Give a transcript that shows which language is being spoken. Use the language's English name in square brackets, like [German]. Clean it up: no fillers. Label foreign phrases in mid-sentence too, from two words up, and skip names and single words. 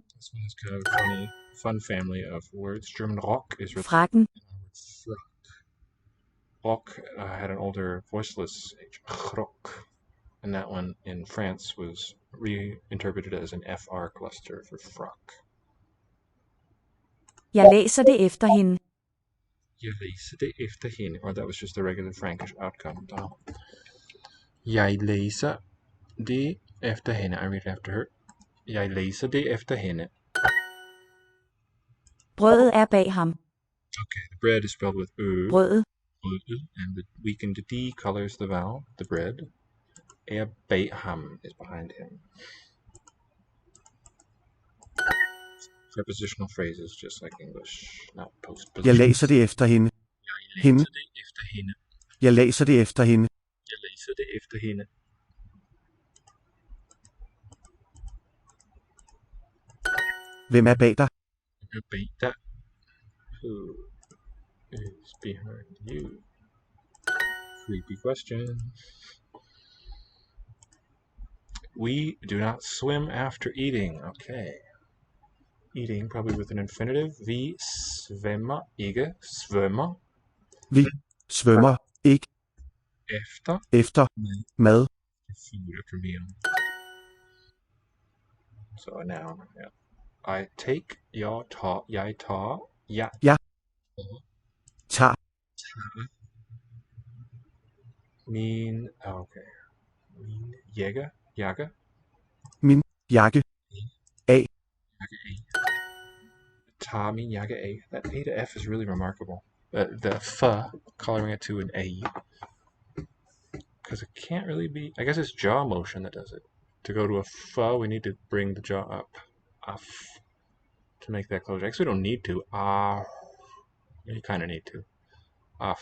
[English] This one is kind of a funny, fun family of words. German Rock is [Danish] Frakken. [English] Rock had an older voiceless H. Rock. And that one in France was reinterpreted as an FR cluster for frock. [Danish] Jeg læser det efter hende. Jeg læser det efter hende. [English] Or that was just the regular Frankish outcome. [Danish] Jeg læser det efter hende. [English] I read after her. [Danish] Jeg læser det efter hende. Brødet er bag ham. [English] Okay, the bread is spelled with ø. [Danish] Brødet. [English] And the weakened D colors the vowel, the bread. [Danish] Er bag ham [English] is behind him. Prepositional phrases, just like English, not [Danish] Jeg [English] postpositions. [Danish] læser det efter hende. Jeg Hende. læser det efter hende. Jeg læser det efter hende. Jeg læser det efter hende. Hvem er bag dig? Er bag dig. [English] Who is behind you? Creepy question. We do not swim after eating. Okay. Eating, probably with an infinitive. [Danish] Vi svømmer ikke. Svømmer. Vi svømmer ikke efter mad. [English] Food after meal. So a noun. Yeah. I take. [Danish] Jeg tager. Jeg tager. Ja. Jeg tager Min. Okay. Min jakke. Jakke. min jakke af. Tager min jakke af. [English] That A to F is really remarkable. The F coloring it to an A. Because it can't really be. I guess it's jaw motion that does it. To go to a F, we need to bring the jaw up. F. To make that closure. Actually, we don't need to. You kind of need to. F.